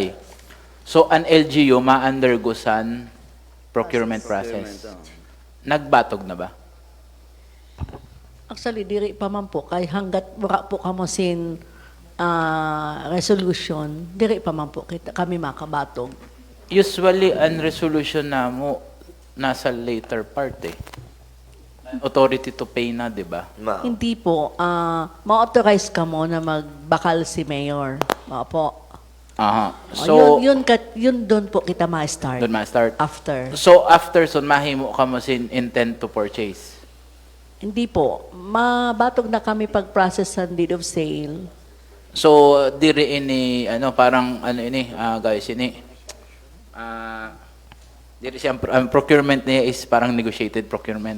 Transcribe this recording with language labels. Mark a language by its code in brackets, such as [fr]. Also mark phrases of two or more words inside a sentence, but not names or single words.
[war] So, an LGU ma-undergo san [en] procurement process. [war] Nagbatog na ba? Actually, diri pa man po, kay hanggat wala po kamo sin resolution, diri pa man po kami makabatog. Usually, ang resolution na mo nasa [en] later part [war] eh. [en] Authority to pay [tl] na, di ba? [war] Hindi po, ma-authorize ka mo na magbakal si mayor. Po. Aha. So, yun doon po kita ma-start. [tl] doon ma-start. [en] After. [war] So, after son, mahimo ka mo sin [en] intent to purchase. [tl] Hindi po. [war] Mabatog na kami pag-process sa [en] deed of sale. [war] So, diri ini, parang, guys, ini, Diri siya, ang procurement niya is parang [en] negotiated procurement.